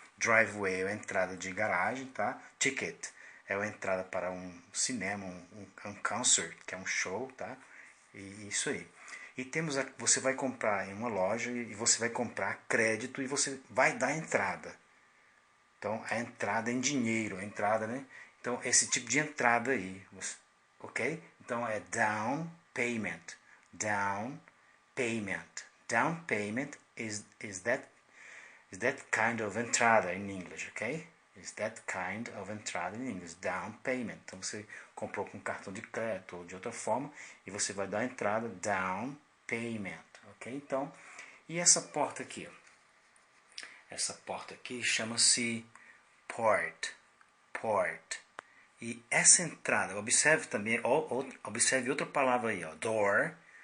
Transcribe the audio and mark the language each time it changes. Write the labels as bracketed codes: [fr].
[pt] Driveway é a entrada de garagem, tá? Ticket é a entrada para um cinema, um concert, que é um show, tá? E isso aí. E você vai comprar em uma loja e você vai comprar crédito e você vai dar entrada. Então, a entrada em dinheiro, a entrada, né? Então, esse tipo de entrada aí, ok? [en] Então, é down payment. Down payment. Down payment is that kind of entrada in English, ok? Is that kind of entrada in English, down payment. [pt] Então você comprou com cartão de crédito ou de outra forma e você vai dar a entrada down payment, ok? Então, e essa porta aqui? Essa porta aqui chama-se port. Port. E essa entrada, observe também, observe outra palavra aí, ó, door.